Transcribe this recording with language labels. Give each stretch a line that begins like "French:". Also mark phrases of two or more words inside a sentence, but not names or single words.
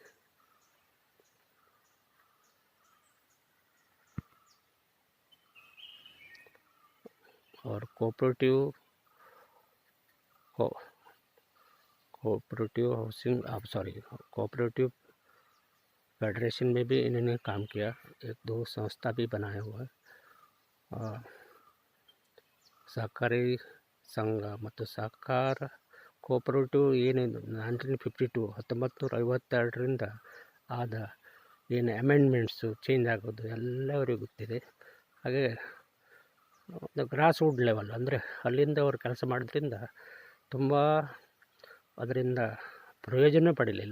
Hindi: और
English: cooperative housing cooperative federation
Hindi: में भी इन्होंने काम किया। 1-2 संस्था भी बनाया हुआ है। सहकारी संघ
Kannada: ಮತ್ತು ಸಹಕಾರ ಕೋಆಪರೇಟಿವ್ ಏನು 1952 ಆದ ಏನು
English: amendments change
Kannada: ಆಗೋದು ಎಲ್ಲವರಿಗೂ ಗೊತ್ತಿದೆ. ಹಾಗೆ ಒಂದು
English: grass wood level
Kannada: ಅಂದರೆ ಅಲ್ಲಿಂದ ಅವರು ಕೆಲಸ ಮಾಡೋದ್ರಿಂದ ತುಂಬ ಅದರಿಂದ ಪ್ರಯೋಜನ ಪಡೀಲಿಲ್ಲ.